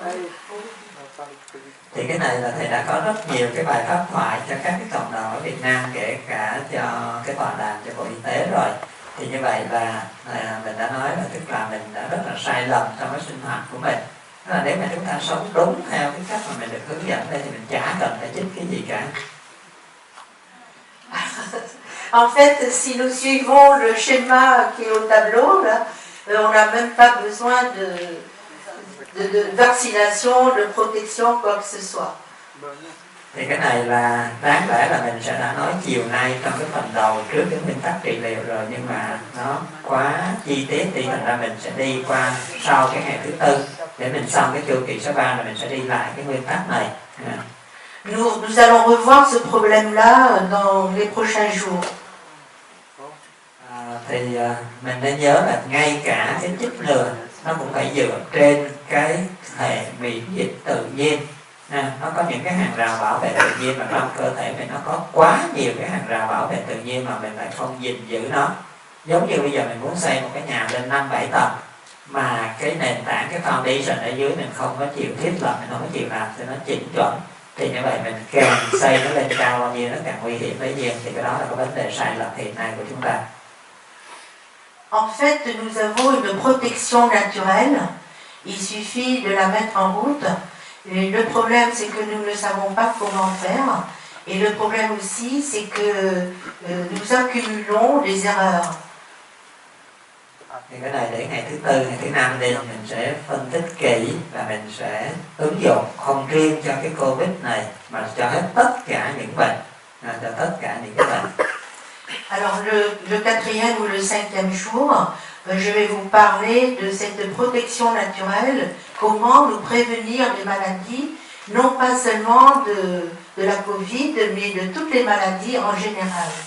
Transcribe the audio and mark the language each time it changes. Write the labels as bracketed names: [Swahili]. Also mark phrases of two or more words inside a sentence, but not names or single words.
[Vietnamese] Thì cái này là thầy đã có rất nhiều cái bài pháp thoại cho các cái cộng đồng ở Việt Nam, kể cả cho cái tọa đàm cho Bộ Y tế rồi. Thì như vậy là mình đã nói là tức là mình đã rất là sai lầm trong cái sinh hoạt của mình. Tức là nếu mà chúng ta sống đúng theo cái cách mà mình được hướng dẫn đây thì mình chả cần phải chích cái gì cả. [French] En fait, si nous suivons le schéma qui est au tableau, là, on n'a même pas besoin de vaccination, de protection, quoi que ce soit. [Vietnamese] Thì cái này là đáng lẽ là mình sẽ đã nói chiều nay trong cái phần đầu trước cái nguyên tắc trị liệu rồi, nhưng mà nó quá chi tiết thì thành ra mình sẽ đi qua sau cái ngày thứ tư để mình xong cái chu kỳ số 3 là mình sẽ đi lại cái nguyên tắc này. [French] Nous allons revoir ce problème-là dans les prochains jours. [Vietnamese] Thì mình nên nhớ là ngay cả cái chích ngừa nó cũng phải dựa trên cái hệ miễn dịch tự nhiên. Nó có những cái hàng rào bảo vệ tự nhiên mà trong cơ thể mình nó có quá nhiều cái hàng rào bảo vệ tự nhiên mà mình lại không gìn giữ nó. Giống như bây giờ mình muốn xây một cái nhà lên 5-7 tầng mà cái nền tảng, cái foundation ở dưới mình không có chịu thiết lập, mình không có chịu làm cho nó chỉnh chuẩn, thì như vậy mình càng xây nó lên cao bao nhiêu nó càng nguy hiểm bấy nhiêu. Thì cái đó là cái vấn đề sai lầm hiện nay của chúng ta. [French] En fait, nous avons une protection naturelle. Il suffit de la mettre en route. Et le problème, c'est que nous ne savons pas comment faire. Et le problème aussi, c'est que nous accumulons des erreurs. [Vietnamese] Thì cái này để ngày thứ tư, ngày thứ năm đi mình sẽ phân tích kỹ và mình sẽ ứng dụng không riêng cho cái Covid này mà cho hết tất cả những bệnh, cho tất cả những cái bệnh. [French] Alors le quatrième ou le cinquième jour, je vais vous parler de cette protection naturelle, comment nous prévenir des maladies, non pas seulement de la Covid, mais de toutes les maladies en général.